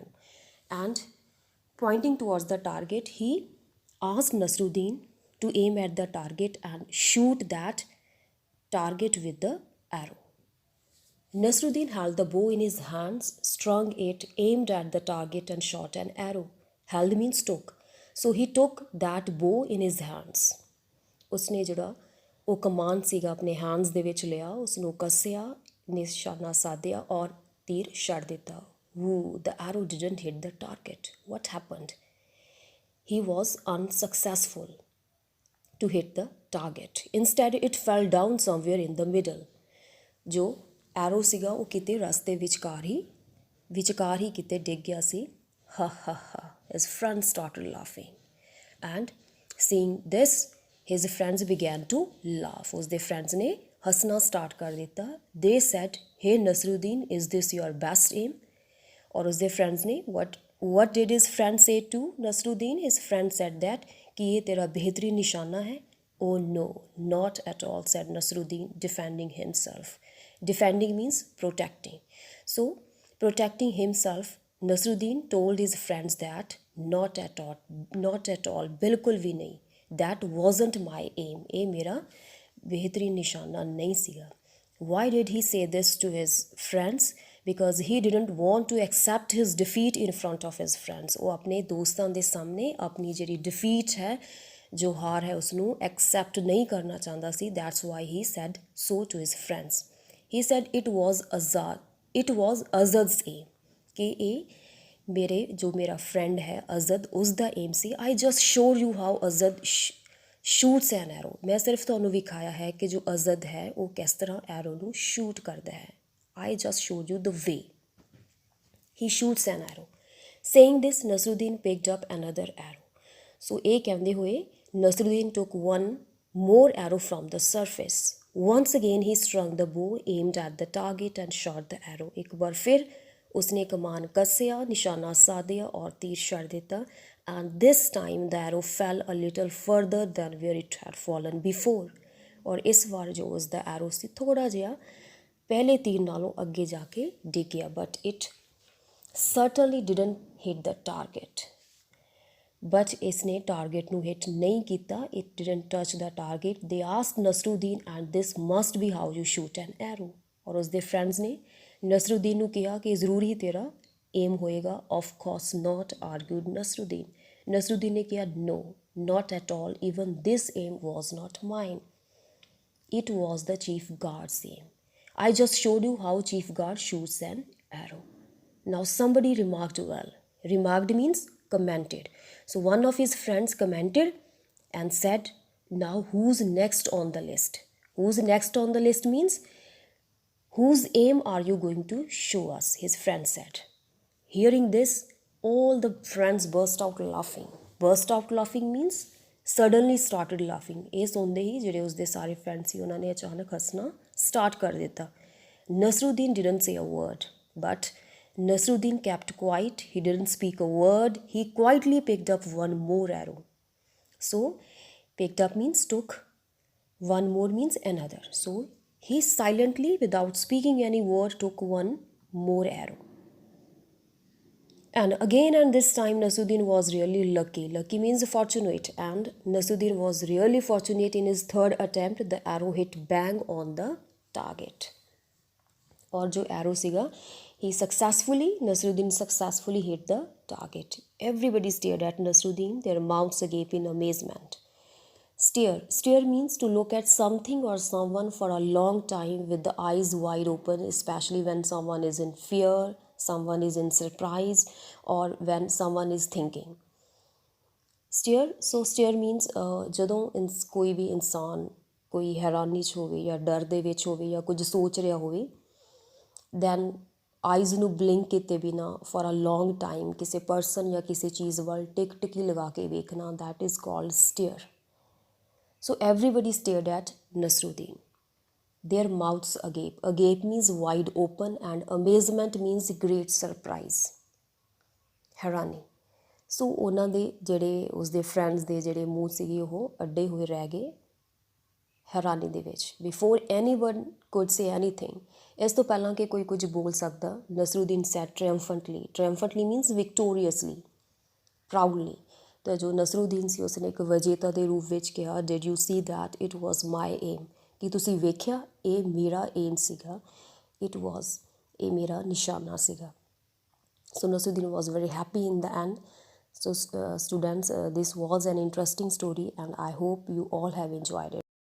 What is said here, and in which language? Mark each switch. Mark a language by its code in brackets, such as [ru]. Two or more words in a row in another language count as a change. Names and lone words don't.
[en] And pointing towards the target, he asked Nasruddin to aim at the target and shoot that target with the arrow. Nasruddin held the bow in his hands, strung it, aimed at the target and shot an arrow. Held means took. So he took that bow in his hands. [pa] ਉਸਨੇ ਜੋੜਾ ਵੋ ਕਮਾਨ ਸੀਗਾ ਅਪਣੇ ਹੈਂਡਸ ਦੇ ਵਿੱਚ ਲਿਆ, ਉਸਨੂੰ ਕੱਸਿਆ, ਨਿਸ਼ਾਨਾ ਸਾਧਿਆ ਔਰ ਤੀਰ ਛੱਡ ਦਿੱਤਾ. [en] Woo, the arrow didn't hit the target. What happened? He was unsuccessful to hit the target. Instead, it fell down somewhere in the middle. [pa] ਜੋ arrow ਸੀਗਾ ਵੋ ਕਿਤੇ ਰਸਤੇ ਵਿਚਕਾਰ ਹੀ ਕਿਤੇ ਡਿੱਗ ਗਿਆ ਸੀ. Ha ha ha. [en] His friends started laughing. And seeing this, his friends began to laugh. [pa] उसके friends ने हंसना start कर दिता. [en] They said, "Hey Nasruddin, is this your best aim?" [hi] और उसके friends ने [en] what did his friend say to Nasruddin? His friend said that [hi] कि ये तेरा बेहतरीन निशाना है. [en] "Oh no, not at all," said Nasruddin, defending himself. Defending means protecting. So protecting himself, Nasruddin told his friends that not at all, [hi] बिल्कुल भी नहीं. [en] That wasn't my aim. [pa] ਯੇ ਮੇਰਾ ਬਿਹਤਰੀਨ ਨਿਸ਼ਾਨਾ ਨਹੀਂ ਸੀਗਾ. [en] Why did he say this to his friends? Because he didn't want to accept his defeat in front of his friends. [pa] ਵੋ ਅਪਣੇ ਦੋਸਤਾਂ ਦੇ ਸਾਹਮਣੇ ਅਪਣੀ ਜਿਹੜੀ defeat ਹੈ, ਜੋ ਹਾਰ ਹੈ ਉਸਨੂੰ accept ਨਹੀਂ ਕਰਨਾ ਚਾਹਤਾ ਸੀ. [en] That's why he said so to his friends. He said it was Azad's aim. [pa] ਕਿ ਯੇ ਮੇਰੇ ਜੋ ਮੇਰਾ ਫ੍ਰੈਂਡ ਹੈ ਅਜਦ ਉਸਕਾ ਏਮ ਸੀ. [en] I just show you how Azad shoots an arrow. [hi] मैं सिर्फ [pa] ਤੁਹਾਨੂੰ ਵਿਖਾਇਆ ਹੈ ਕਿ ਜੋ ਅਜ਼ਦ ਹੈ ਉਹ ਕਿਸ ਤਰ੍ਹਾਂ ਐਰੋ ਨੂੰ ਸ਼ੂਟ ਕਰਦਾ ਹੈ. [en] I just showed you the way. He shoots an arrow. Saying this, Nasruddin picked up another arrow. So [pa] ਇਹ ਕਹਿੰਦੇ ਹੋਏ [en] Nasruddin took one more arrow from the surface. Once again he strung the bow, aimed at the target and shot the arrow. [pa] ਇੱਕ ਬਾਰ ਫਿਰ ਉਸਨੇ ਕਮਾਨ ਕੱਸਿਆ, ਨਿਸ਼ਾਨਾ ਸਾਧਿਆ ਔਰ ਤੀਰ ਛੱਡ ਦਿੱਤਾ. [en] And this time the arrow fell a little further than where it had fallen before. [pa] ਔਰ ਇਸ ਬਾਰ ਜੋ ਉਸਕਾ arrow ਸੀ ਥੋੜ੍ਹਾ ਜਿਹਾ ਪਹਿਲੇ ਤੀਰ ਨਾਲੋਂ ਅੱਗੇ ਜਾਕੇ ਡਿੱਗ ਗਿਆ. [en] But it certainly didn't hit the target. [pa] But ਇਸਨੇ ਟਾਰਗੇਟ ਨੂੰ ਹਿੱਟ नहीं ਕੀਤਾ. [en] It didn't touch the target. They asked Nasruddin, and this must be how you shoot an arrow. [pa] ਔਰ ਉਸਦੇ ਫ੍ਰੈਂਡਸ ਨੇ ਨਸਰੁੱਦੀਨ ਨੂੰ ਕਿਹਾ ਕਿ ਜ਼ਰੂਰੀ ਤੇਰਾ ਏਮ ਹੋਏਗਾ. [en] Of course not, argued Nasruddin. Nasruddin [pa] ਨੇ ਕਿਹਾ [en] no, not at all. Even this aim was not mine. It was the chief guard's aim. I just showed you how chief guard shoots an arrow. Now somebody remarked well. Remarked means commented. So one of his friends commented and said, now who's next on the list? Who's next on the list means whose aim are you going to show us? His friend said. Hearing this, all the friends burst out laughing. Burst out laughing means suddenly started laughing. [pa] ਇਹ ਸੁਣਦੇ ਹੀ ਜਿਹੜੇ ਉਸਦੇ ਸਾਰੇ friends ਸੀ ਉਹਨਾਂ ਨੇ ਅਚਾਨਕ ਹੱਸਣਾ start ਕਰ ਦਿੱਤਾ. [en] Nasruddin didn't say a word, but Nasruddin kept quiet. He didn't speak a word. He quietly picked up one more arrow. So, picked up means took. One more means another. So, he silently, without speaking any word, took one more arrow. And again and this time, Nasruddin was really lucky. Lucky means fortunate. And Nasruddin was really fortunate in his third attempt. The arrow hit bang on the target. [pa] ਔਰ ਜੋ arrow ਸੀਗਾ, [en] Nasruddin successfully hit the target. Everybody stared at Nasruddin, their mouths agape in amazement. Stare means to look at something or someone for a long time with the eyes wide open, especially when someone is in fear, someone is in surprise, or when someone is thinking. Stare means [pa] ਜਦੋਂ ਕੋਈ ਵੀ ਇਨਸਾਨ ਕੋਈ ਹੈਰਾਨੀ 'ਚ ਹੋਵੇ ਜਾਂ ਡਰ ਦੇ ਵਿੱਚ ਹੋਵੇ ਜਾਂ ਕੁਝ ਸੋਚ ਰਿਹਾ ਹੋਵੇ, [en] then eyes [pa] ਨੂੰ blink ਕੀਤੇ ਬਿਨਾ [en] for a long time [pa] ਕਿਸੇ person ਜਾਂ ਕਿਸੇ ਚੀਜ਼ ਵੱਲ ਟਿਕੀ ਲਗਾ ਕੇ ਵੇਖਣਾ, [en] that is called stare. So everybody stared at Nasruddin, their mouths agape. Agape means wide open and amazement means great surprise, [pa] ਹੈਰਾਨੀ. ਸੋ ਉਹਨਾਂ ਦੇ ਜਿਹੜੇ ਉਸਦੇ ਫਰੈਂਡਸ ਦੇ ਜਿਹੜੇ ਮੂੰਹ ਸੀਗੇ ਉਹ ਅੱਡੇ ਹੋਏ ਰਹਿ ਗਏ ਹੈਰਾਨੀ ਦੇ ਵਿੱਚ. [en] Before anyone could say anything, [pa] ਇਸ ਤੋਂ ਪਹਿਲਾਂ ਕਿ ਕੋਈ ਕੁਝ ਬੋਲ ਸਕਦਾ, [en] Nasruddin said triumphantly. Triumphantly means victoriously, proudly. [pa] ਤਾਂ ਜੋ Nasruddin ਸੀ ਉਸਨੇ ਇੱਕ ਵਿਜੇਤਾ ਦੇ ਰੂਪ ਵਿੱਚ ਕਿਹਾ, [en] did you see that it was my aim? [pa] ਕਿ ਤੁਸੀਂ ਵੇਖਿਆ ਇਹ ਮੇਰਾ ਏਮ ਸੀਗਾ, [en] it was [pa] ਇਹ ਮੇਰਾ ਨਿਸ਼ਾਨਾ ਸੀਗਾ. [en] So Nasruddin was very happy in the end. So students, this was an interesting story and I hope you all have enjoyed it.